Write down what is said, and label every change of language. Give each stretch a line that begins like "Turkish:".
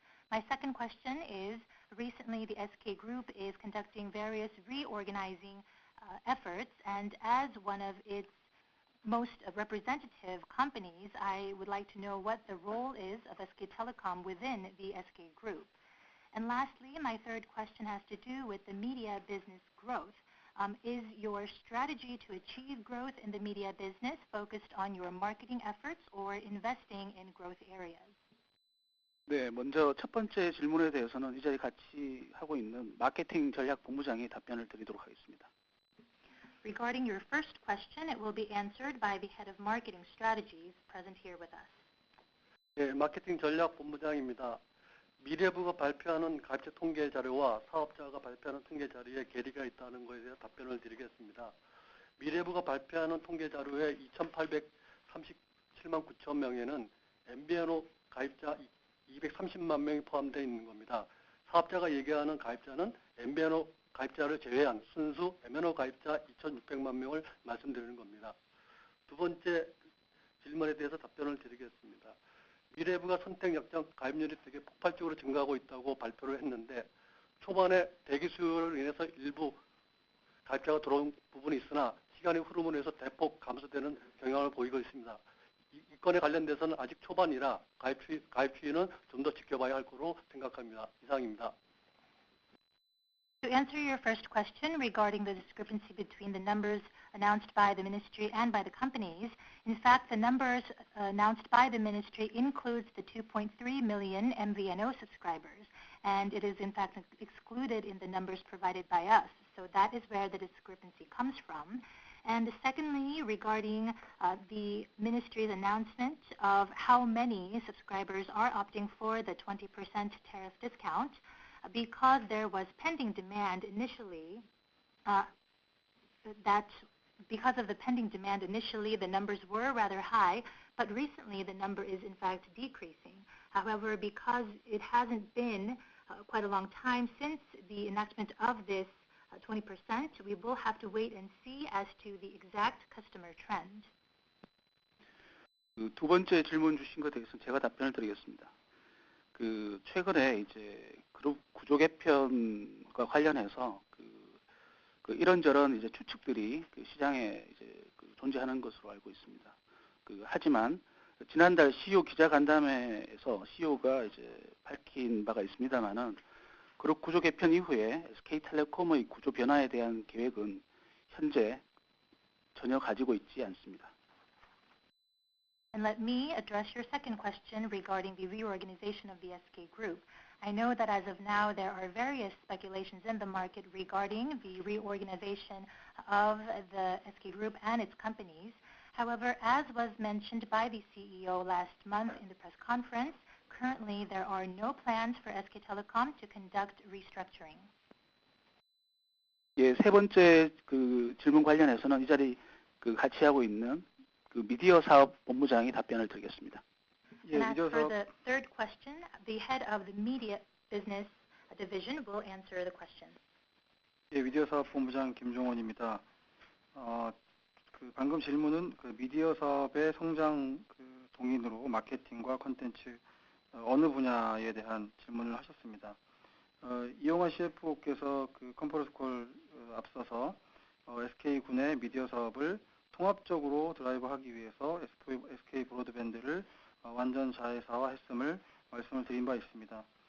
English: My second question is, recently the SK Group is conducting various reorganizing efforts, and as one of its most representative companies, I would like to know what the role is of SK Telecom within the SK Group. And lastly, my third question has to do with the media business growth. Is your strategy to achieve growth in the media business focused on your marketing efforts or investing in growth areas?
Korean: 네, 먼저 첫 번째 질문에 대해서는 이 자리 같이 하고 있는 마케팅 전략 본부장이 답변을 드리도록 하겠습니다.
English: Regarding your first question, it will be answered by the head of marketing strategies present here with us.
Korean: 네, 마케팅 전략 본부장입니다. 미래부가 발표하는 가입자 통계 자료와 사업자가 발표하는 통계 자료에 괴리가 있다는 것에 대해 답변을 드리겠습니다. 미래부가 발표하는 통계 자료에 2,837만 9천 명에는 MVNO 가입자 230만 명이 포함되어 있는 겁니다. 사업자가 얘기하는 가입자는 MVNO 가입자를 제외한 순수 MNO 가입자 2,600만 명을 말씀드리는 겁니다. 두 번째 질문에 대해서 답변을 드리겠습니다. 미래부가 선택 약정 가입률이 되게 폭발적으로 증가하고 있다고 발표를 했는데 초반에 대기 수요로 인해서 일부 가입자가 들어온 부분이 있으나 시간의 흐름으로 인해서 대폭 감소되는 경향을 보이고 있습니다. 이 건에 관련돼서는 아직 초반이라 가입 추이는 좀 더 지켜봐야 할 거로 생각합니다. 이상입니다.
English: To answer your first question regarding the discrepancy between the numbers announced by the ministry and by the companies, in fact, the numbers announced by the ministry includes the 2.3 million MVNO subscribers, and it is in fact excluded in the numbers provided by us. So that is where the discrepancy comes from. And secondly, regarding the ministry's announcement of how many subscribers are opting for the 20% tariff discount, because there was pending demand initially, because of the pending demand initially, the numbers were rather high, but recently the number is in fact decreasing. However, because it hasn't been quite a long time since the enactment of this 20%, we will have to wait and see as to the exact customer trend.
Korean: 두 번째 질문 주신 것에 대해서는 제가 답변을 드리겠습니다. 최근에 이제 그룹 구조 개편과 관련해서 이런저런 이제 추측들이 시장에 이제 존재하는 것으로 알고 있습니다. 하지만 지난달 CEO 기자간담회에서 CEO가 이제 밝힌 바가 있습니다만은 그룹 구조 개편 이후에 SK텔레콤의 구조 변화에 대한 계획은 현재 전혀 가지고 있지 않습니다.
English: And let me address your second question regarding the reorganization of the SK Group. I know that as of now there are various speculations in the market regarding the reorganization of the SK Group and its companies. However, as was mentioned by the CEO last month in the press conference, currently there are no plans for SK Telecom to conduct restructuring.
Korean: 예, 세 번째 질문 관련해서는 이 자리 같이 하고 있는 미디어 사업 본부장이 답변을 드리겠습니다.
English: And as for the third question, the head of the media business division will answer the question.
Korean: 예, 미디어 사업 본부장 김종원입니다. 방금 질문은 미디어 사업의 성장 동인으로 마케팅과 콘텐츠 어느 분야에 대한 질문을 하셨습니다. 이용환 CFO께서 컨퍼런스 콜 앞서서 SK군의 미디어 사업을 통합적으로 드라이브하기 위해서 SK 브로드밴드를 완전 자회사화했음을 말씀을 드린 바 있습니다.